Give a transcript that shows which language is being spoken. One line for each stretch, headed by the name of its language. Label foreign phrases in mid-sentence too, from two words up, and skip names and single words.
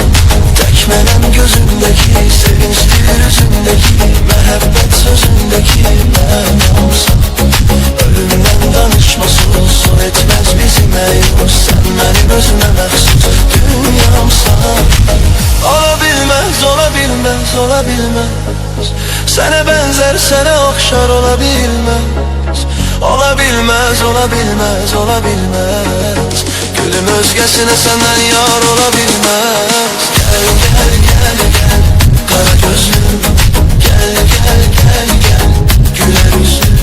Azerbaijani: Tək mənəm gözündeki, sevinçdir üzündeki, məhəbbət sözündeki mənamsan. Ölümdən danışmasız, o etməz bizi məyus. Sən mənim özümə məxsus dünyamsan.
Turkish: Olabilmez, olabilmez, olabilmez. Sana benzer, sana okşar olabilmez. Olabilmez, olabilmez, olabilmez. Gülüm özgesine senden yar olabilmez. Gel gel gel gel kara gözlüm, gel gel gel gel güler yüzlüm.